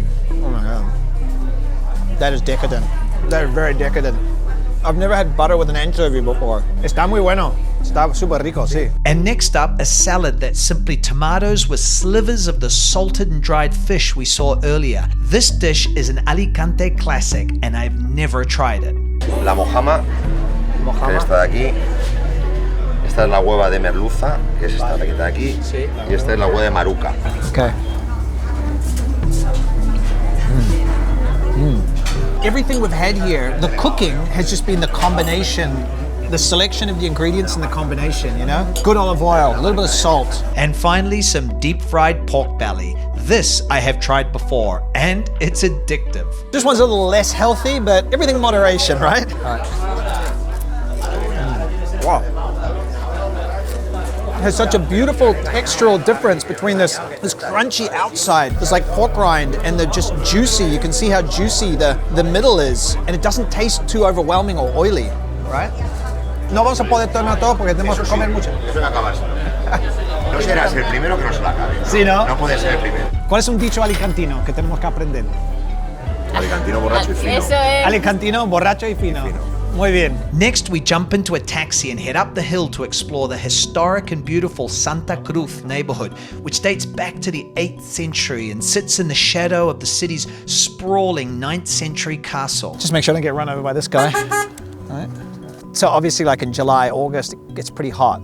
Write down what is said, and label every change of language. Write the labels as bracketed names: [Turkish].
[English] Oh my God. That is decadent. That is very decadent. I've never had butter with an anchovy before. [Spanish] Está muy bueno. Está super rico, sí. [English] And next up, a salad that's simply tomatoes with slivers of the salted and dried fish we saw earlier. This dish is an Alicante classic, and I've never tried it. [Spanish] La mojama, que es esta de aquí. Esta es la hueva de merluza, que es esta que está aquí. Y esta es la hueva de maruca. [English] Okay. Everything we've had here, the cooking has just been the combination the selection of the ingredients and the combination, you know? Good olive oil, a little bit of salt. And finally, some deep fried pork belly. This I have tried before, and it's addictive. This one's a little less healthy, but everything in moderation, right? All right. Wow. There's such a beautiful textural difference between this crunchy outside, this like pork rind, and the just juicy. You can see how juicy the middle is, and it doesn't taste too overwhelming or oily, right? [Spanish] No vamos a poder tomar todo porque tenemos que comer mucho. Eso lo acabas. No serás el primero que no se la acabe. Sí, ¿no? No puedes ser el primero. ¿Cuál es un dicho alicantino que tenemos que aprender? Alicantino, borracho y fino. Eso es. Alicantino, borracho y fino. Muy bien. [English] Next, we jump into a taxi and head up the hill to explore the historic and beautiful Santa Cruz neighborhood, which dates back to the 8th century and sits in the shadow of the city's sprawling 9th century castle. Just make sure I don't get run over by this guy. All right. So obviously, like in July, August, it gets pretty hot.